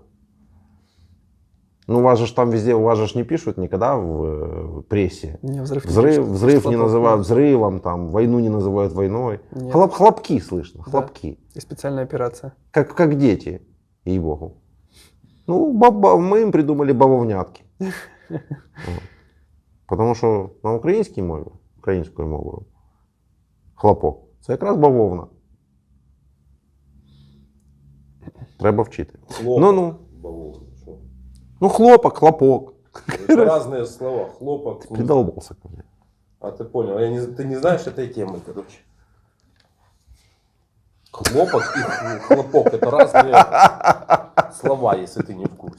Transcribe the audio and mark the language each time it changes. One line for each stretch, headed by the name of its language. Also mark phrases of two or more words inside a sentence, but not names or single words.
Russian: Ну, у вас же ж там везде, у вас же ж не пишут никогда в прессе. Не, взрыв не Взрыв, пишут. взрыв не Хлопок, называют взрывом, там, войну не называют войной. Нет. Хлопки слышно, Да. хлопки. И специальная операция. Как дети, ей-богу. Ну, мы им придумали бавовнятки. Вот.
Ukrainian: Тому що на українській мові, українською мовою, хлопок це якраз бавовна. Треба вчити.
Russian: Хлопок, Ну. бавовна, что? Ну, хлопок, хлопок. Это разные слова. Хлопок. Придолбался ко мне. А ты понял. Ты не знаешь этой темы, короче. Хлопок и хлопок — это разные слова, если ты не в курсе.